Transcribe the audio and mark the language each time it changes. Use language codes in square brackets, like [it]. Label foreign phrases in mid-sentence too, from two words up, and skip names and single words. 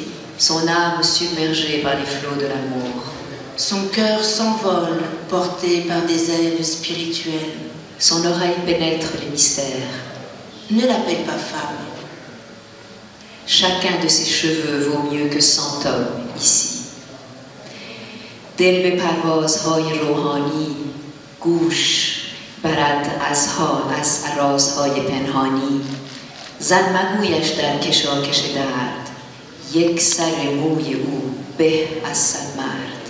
[fr] Son âme submergée par les flots de l'amour. Son cœur s'envole, porté par des ailes spirituelles. Son oreille pénètre les mystères. Ne l'appelle pas femme. Chacun de ses cheveux vaut mieux que 100 hommes ici. [fa] دل به پروازهای روحانی گوش برد از رازهای پنهانی زن مگویش در کشاکش درد یک سر موی او به از 100 مرد.